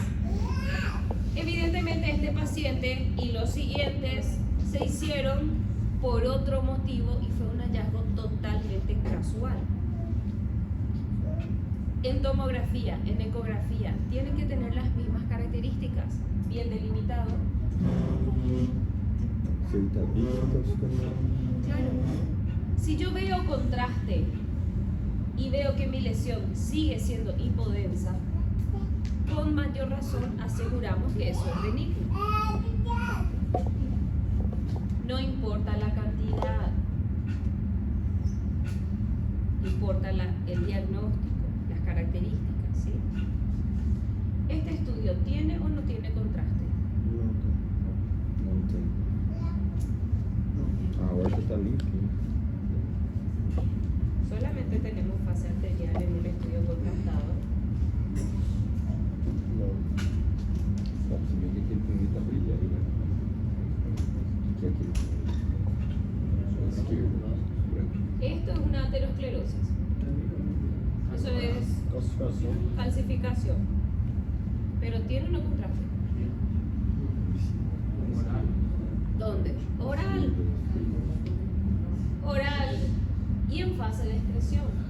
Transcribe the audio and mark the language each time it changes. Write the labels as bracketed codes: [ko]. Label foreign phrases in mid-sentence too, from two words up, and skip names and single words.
[es] Evidentemente este paciente y los siguientes se hicieron por otro motivo y fue un hallazgo totalmente casual. En tomografía, en ecografía, tienen que tener las mismas características, bien delimitado. [pt] Se ele tá bem, ele tá ficando. [es] Claro. Si yo veo contraste y veo que mi lesión sigue siendo hipodensa, con mayor razón aseguramos que eso es benigno. No importa la cantidad, importa el diagnóstico, las características, ¿sí? ¿Este estudio tiene o no tiene contraste? [pt] Não tem. Não tem. A horta tá limpinha. [es] Solamente tenemos fase arterial en un estudio contrastado. [pt] Não. Dá pra você ver que aquele primeiro tá brilhando, né? Que é aquele. Esquerdo, branco. [es] Esto es una aterosclerosis. Eso es [pt] Calcificação. [es] calcificación. Pero tiene o no contraste. ¿Dónde? Oral. Oral y en fase de excreción.